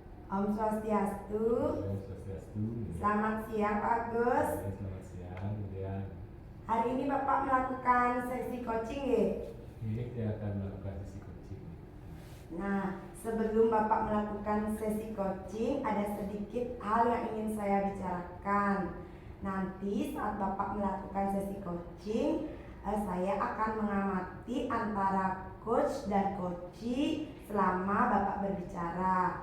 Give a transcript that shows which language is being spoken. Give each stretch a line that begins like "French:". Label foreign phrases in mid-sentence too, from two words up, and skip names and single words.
Indonesian: Om Swastiastu. Om Swastiastu. Selamat siang Pak Agus. Selamat siang. Kemudian hari ini Bapak melakukan sesi coaching ya? ini kita akan melakukan sesi coaching. Nah, sebelum Bapak melakukan sesi coaching, ada sedikit hal yang ingin saya bicarakan. Nanti saat Bapak melakukan sesi coaching, saya akan mengamati antara coach dan coachee selama Bapak berbicara.